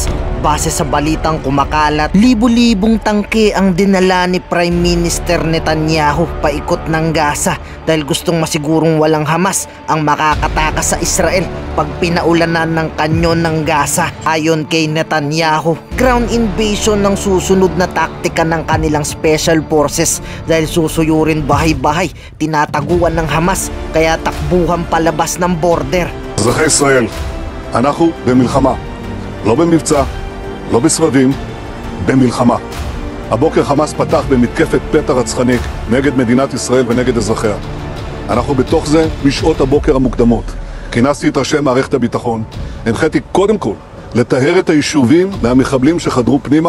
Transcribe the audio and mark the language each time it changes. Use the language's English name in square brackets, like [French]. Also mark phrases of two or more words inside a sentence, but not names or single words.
[Filipino] Base sa balitang kumakalat, libu-libong tangke ang dinala ni Prime Minister Netanyahu paikot ng Gaza dahil gustong masigurong walang Hamas ang makakatakas sa Israel pag pinaulanan ng kanyon ng Gaza. Ayon kay Netanyahu, [English] ground invasion [Filipino] ng susunod na taktika ng kanilang [English] special forces [Filipino] dahil susuyurin bahay-bahay tinataguan ng Hamas, kaya takbuhan palabas ng border. [Hebrew] אזרחי ישראל, אנחנו במלחמה, לא במבצע, לא בסבבים, במלחמה. הבוקר חמאס פתח במתקפת פתע רצחנית נגד מדינת ישראל ונגד אזרחיה. אנחנו בתוך זה משעות הבוקר המוקדמות. כינסתי את ראשי מערכת הביטחון, הנחיתי קודם כל לטהר את היישובים מהמחבלים שחדרו פנימה.